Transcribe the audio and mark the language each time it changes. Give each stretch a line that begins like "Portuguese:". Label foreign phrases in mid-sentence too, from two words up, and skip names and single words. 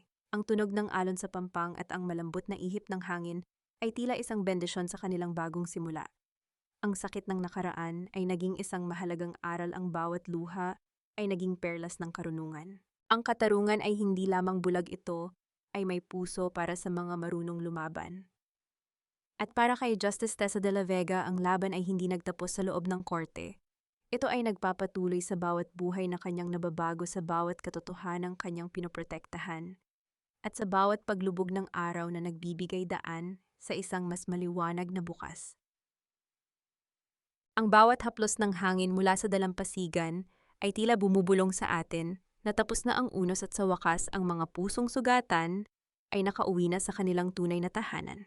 Filipino: Ang tunog ng alon sa pampang at ang malambot na ihip ng hangin ay tila isang bendisyon sa kanilang bagong simula. Ang sakit ng nakaraan ay naging isang mahalagang aral, ang bawat luha ay naging perlas ng karunungan. Ang katarungan ay hindi lamang bulag, ito ay may puso para sa mga marunong lumaban. At para kay Justice Tessa de la Vega, ang laban ay hindi nagtapos sa loob ng korte. Ito ay nagpapatuloy sa bawat buhay na kanyang nababago, sa bawat katotohanang kanyang pinoprotektahan, at sa bawat paglubog ng araw na nagbibigay daan sa isang mas maliwanag na bukas. Ang bawat haplos ng hangin mula sa dalampasigan ay tila bumubulong sa atin na tapos na ang unos at sa wakas ang mga pusong sugatan ay nakauwi na sa kanilang tunay na tahanan.